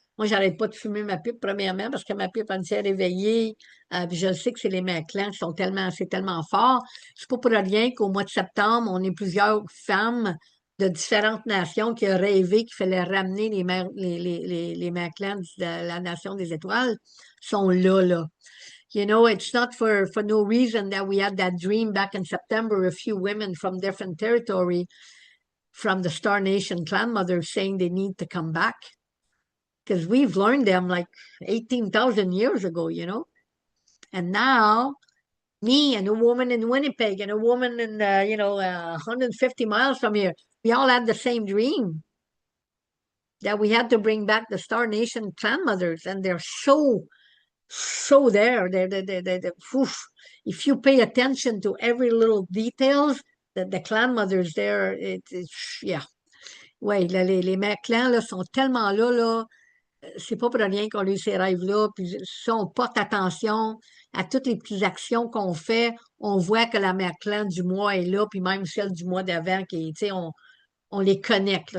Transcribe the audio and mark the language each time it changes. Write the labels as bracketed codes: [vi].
[fr] Moi, j'arrête pas de fumer ma pipe, premièrement, parce que ma pipe, elle me tient réveillée. Puis je le sais que c'est les mères clans qui sont c'est tellement fort. C'est pas pour rien qu'au mois de septembre, on est plusieurs femmes de différentes nations qui ont rêvé qu'il fallait ramener les mères clans de la nation des étoiles, sont là, là. [en] It's not for no reason that we had that dream back in September, a few women from different territory from the Star Nation clan mothers saying they need to come back. Because we've learned them like 18,000 years ago, And now, me and a woman in Winnipeg and a woman in, 150 miles from here, we all had the same dream that we had to bring back the Star Nation clan mothers. And they're so there. Oof. If you pay attention to every little details, the clan mothers there, yeah. [fr] Oui, les mères clans là, sont tellement là, là. C'est pas pour rien qu'on a eu ces rêves-là. Puis si on porte attention à toutes les petites actions qu'on fait, on voit que la mère clan du mois est là, puis même celle du mois d'avant, on les connecte. Là.